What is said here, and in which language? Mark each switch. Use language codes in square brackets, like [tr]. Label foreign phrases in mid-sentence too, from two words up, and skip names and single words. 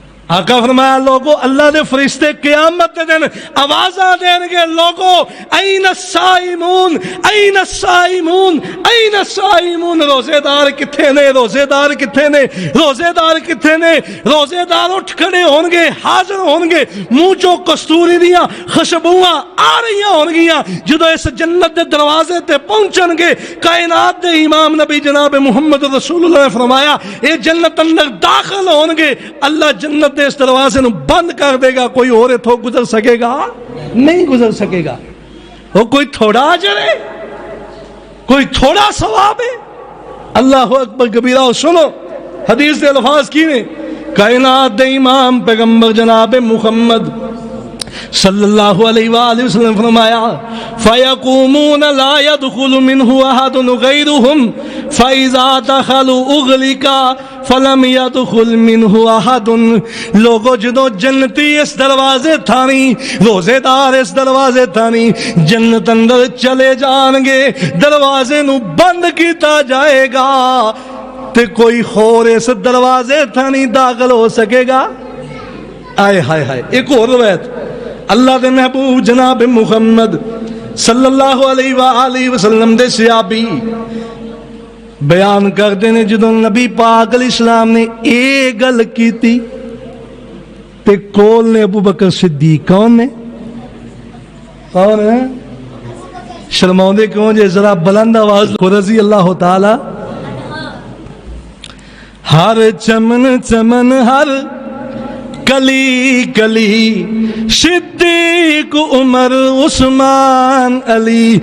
[pa] آقا فرمایا لوگو اللہ دے فرشتے قیامت دے دن آوازاں دین گے لوگو [ar] این الصائمون این الصائمون این الصائمون، [pa] روزے دار کتھے نے، روزے دار کتھے نے، روزے دار کتھے نے؟ روزے دار اٹھ کھڑے ہون گے، حاضر ہون گے، منہ چو کستوری دیاں خوشبوواں آ رہی ہون گیاں جدو اس جنت دے دروازے تے پہنچن گے۔ کائنات دے امام نبی جناب محمد رسول اللہ نے فرمایا اے جنت اندر داخل ہون گے، اللہ جنت دے اس دروازے نو بند کر دے گا، کوئی اور اتھوں گزر سکے گا نہیں گزر سکے گا۔ [ur] وہ کوئی تھوڑا اجر ہے، کوئی تھوڑا ثواب ہے؟ [ar] اللہ اکبر کبیرہ۔ [pa] اور سنو حدیث دے الفاظ کی نے، کائنات دے امام پیغمبر جناب محمد صلی اللہ علیہ وآلہ وسلم فرمایا [ar] فَيَقُومُونَ لَا يَدْخُلُ مِنْهُ أَحَدٌ غَيْرُهُمْ فَإِذَا دَخَلُوا أُغْلِقَ فَلَمْ يَدْخُلْ مِنْهُ أَحَدٌ۔ [pa] لوگو جدو جنتی اس دروازے تھانی، روزے دار اس دروازے تھانی جنت اندر چلے جان گے، دروازے نو بند کیتا جائے گا تے کوئی خور اس دروازے تھانی داخل ہو سکے گا؟ آئے ہائے ہائے۔ ایک اور روایت اللہ دے محبوب جناب محمد صلی اللہ علیہ وآلہ وسلم دے صحابی بیان کردے نے جدوں نبی پاک علیہ السلام نے اے گل کیتی تے کول نے ابو بکر صدیق کون نے؟ کون ہے؟ شرماؤندے کیوں جے؟ [ur] ذرا بلند آواز [ar] رضی اللہ تعالی۔ [ur] ہر چمن چمن ہر کلی کلی صدیق عمر عثمان علی۔